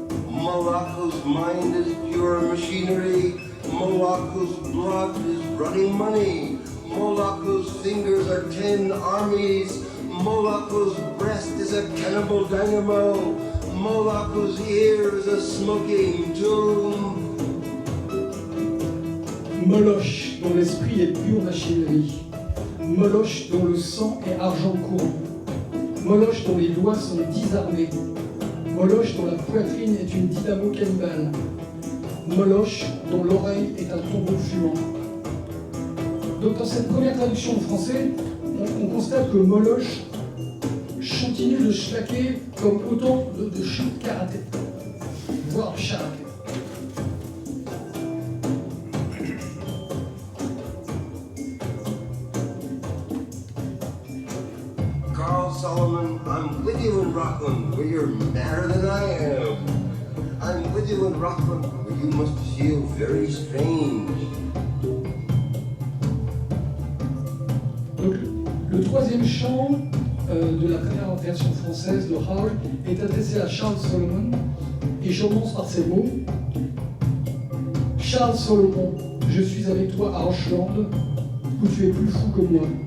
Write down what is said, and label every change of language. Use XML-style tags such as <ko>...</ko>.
<en>Moloch whose mind is pure machinery, Moloch whose blood is running money, Moloch whose fingers are 10 armies, Moloch whose breast is a cannibal dynamo, Moloch whose ear is a smoking tomb.</en> <fr>Moloch dont l'esprit est pure machinerie, Moloch dont le sang est argent courant, Moloch dont les doigts sont 10 armées, Moloch dont la poitrine est une dynamo cannibale, Moloch dont l'oreille est un tombeau fumant. Donc dans cette première traduction en français, on constate que Moloch continue de schlaquer comme autant de chutes karaté, voire de karaté.</fr> <en>Carl Solomon, I'm with you in Rockland, where you're madder than I am. I'm with you in Rockland, where you must feel very strange.</en> <fr>Donc, le troisième chant de la première version française de Raoul est adressé à Charles Solomon et je commence par ces mots. Charles Solomon, je suis avec toi à Rocheland, où tu es plus fou que moi.</fr>